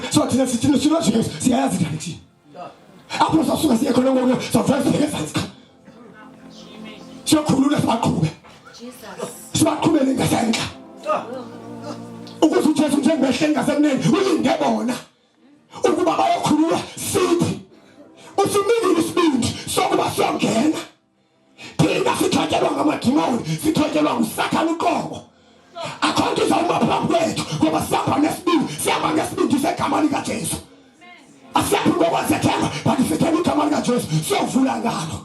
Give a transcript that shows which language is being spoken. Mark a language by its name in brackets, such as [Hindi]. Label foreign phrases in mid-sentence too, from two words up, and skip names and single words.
[Xhosa] So thina sithina sinoJesu siyayazi direction apho sasuka siye khona ngoku sovela sibheke ezantsi siyokhulula sibaqhubele ngasentla ukuze uJesu njengehle ngasenene ulinde bona ukuba bayokhulula sithi usinikile isibindi sokuba siyongena. Thina sithotyelwa ngamadimoni, sithotyelwa nguSathane uqobo. Akho nto izawuma phambi kwethu ngoba sihamba ngesibindi segama likaJesu. Asiyaphi ngokwazethemba but sithemba igama likaJesu siyovula ngalo.